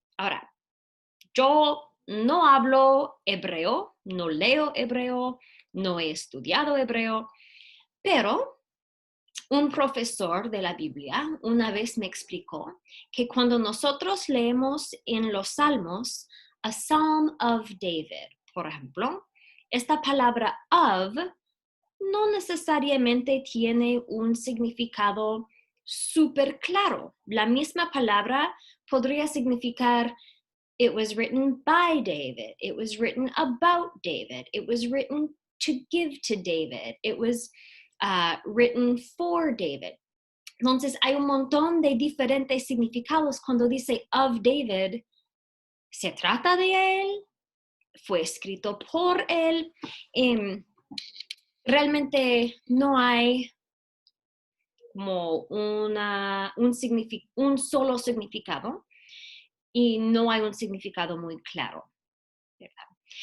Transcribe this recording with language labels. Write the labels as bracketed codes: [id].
[es] Ahora, yo no hablo hebreo, no leo hebreo, no he estudiado hebreo, pero un profesor de la Biblia una vez me explicó que cuando nosotros leemos en los salmos [en] a Psalm of David, [es] por ejemplo, esta palabra of no necesariamente tiene un significado súper claro. La misma palabra podría significar [en] it was written by David, it was written about David, it was written to give to David, it was written for David. [es] Entonces hay un montón de diferentes significados cuando dice [en] of David. [es] ¿Se trata de él? ¿Fue escrito por él? Realmente no hay como un solo significado y no hay un significado muy claro, ¿verdad?